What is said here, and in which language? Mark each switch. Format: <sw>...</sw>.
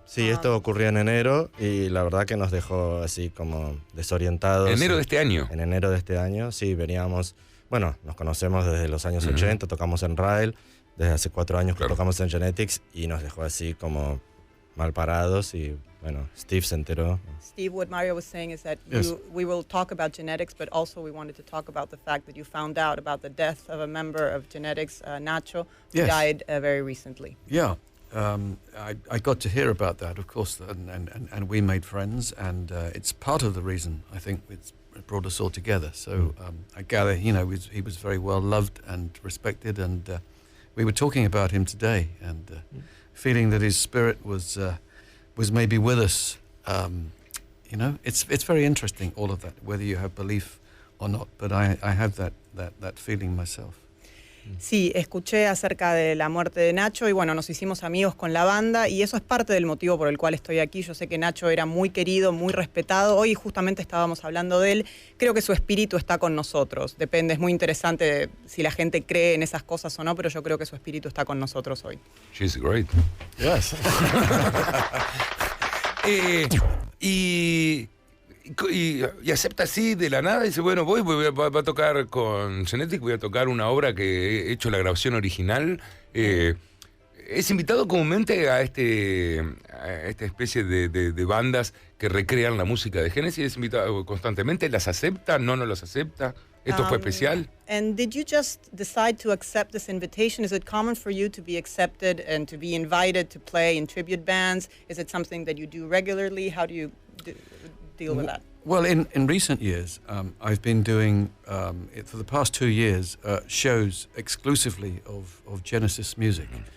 <es>Sí, esto ocurrió en enero y la verdad que nos dejó así como desorientados. ¿En enero de este año? En enero de este año, sí, veníamos, bueno, nos conocemos desde los años 80, tocamos en Rail, desde hace 4 años que tocamos en Genetics y nos dejó así como mal parados y bueno, Steve se enteró.</es> <en>Steve, what Mario was saying is that we will talk about genetics, but also we wanted to talk about the fact that you found out about the death of a member of Genetics, Nacho, who died very recently. Yeah, I got to hear about that, of course, and we made friends, and it's part of the reason, I think, it brought us all together. So I gather, you know, he was very well loved and respected, and we were talking about him today, and feeling that his spirit was maybe with us. You know, it's very interesting, all of that, whether you have belief or not, but I have that feeling myself.</en> <es>Sí, escuché acerca de la muerte de Nacho y bueno, nos hicimos amigos con la banda y eso es parte del motivo por el cual estoy aquí. Yo sé que Nacho era muy querido, muy respetado. Hoy justamente estábamos hablando de él. Creo que su espíritu está con nosotros. Depende, es muy interesante si la gente cree en esas cosas o no, pero yo creo que su espíritu está con nosotros hoy.</es> <en>She's great. Yes.</en> <es>Y acepta así de la nada y dice, bueno, voy a tocar con Genetics, voy a tocar una obra que he hecho la grabación original. Es invitado comúnmente a esta especie de bandas que recrean la música de Genesis, es invitado constantemente, ¿las acepta? ¿No las acepta? ¿Esto fue especial?</es> <en>And did you just decide to accept this invitation? Is it common for you to be accepted and to be invited to play in tribute bands? Is it something that you do regularly? How do you deal with that? Well, in recent years, I've been doing, for the past 2 years, shows exclusively of Genesis music.</en>